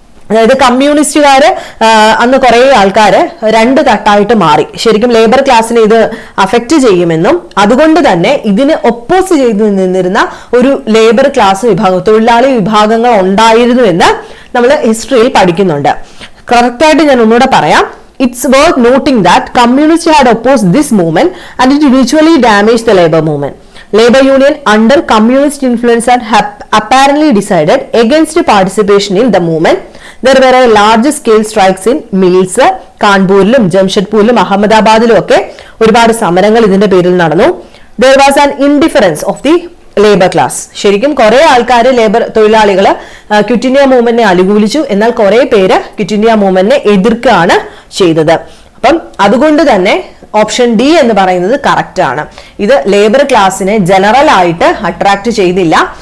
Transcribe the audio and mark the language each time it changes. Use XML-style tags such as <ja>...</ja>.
<ml>അതായത് കമ്മ്യൂണിസ്റ്റുകാര് അന്ന് കുറെ ആൾക്കാര് രണ്ട് തട്ടായിട്ട് മാറി. ശരിക്കും ലേബർ ക്ലാസ്സിനെ ഇത് അഫക്റ്റ് ചെയ്യുമെന്നും അതുകൊണ്ട് തന്നെ ഇതിന് ഒപ്പോസ് ചെയ്തു നിന്നിരുന്ന ഒരു ലേബർ ക്ലാസ് വിഭാഗം, തൊഴിലാളി വിഭാഗങ്ങൾ ഉണ്ടായിരുന്നു എന്ന് നമ്മൾ ഹിസ്റ്ററിയിൽ പഠിക്കുന്നുണ്ട്. കറക്റ്റായിട്ട് ഞാൻ ഒന്നുകൂടെ പറയാം.</ml> <en>It's worth noting that communists had opposed this movement and it eventually damaged the labor movement. Labor Union under communist influence had apparently decided against participation in the movement. There were a large scale strikes in mills,</en> <ml>കാൺപൂരിലും ജംഷഡ്പൂരിലും അഹമ്മദാബാദിലും ഒക്കെ ഒരുപാട് സമരങ്ങൾ ഇതിന്റെ പേരിൽ നടന്നു.</ml> <en>There was an indifference of the labour class.</en> <ml>ശരിക്കും കുറെ ആൾക്കാർ തൊഴിലാളികൾ ക്വിറ്റ് ഇന്ത്യ മൂവ്മെന്റിനെ അനുകൂലിച്ചു, എന്നാൽ കുറെ പേര് ക്വിറ്റ് ഇന്ത്യ മൂവ്മെന്റിനെ എതിർക്കുകയാണ് ചെയ്തത്. അപ്പം അതുകൊണ്ട് തന്നെ ഓപ്ഷൻ ഡി എന്ന് പറയുന്നത് കറക്റ്റ് ആണ്. ഇത് ലേബർ ക്ലാസ്സിനെ ജനറൽ ആയിട്ട് അട്രാക്ട് ചെയ്തില്ല.</ml>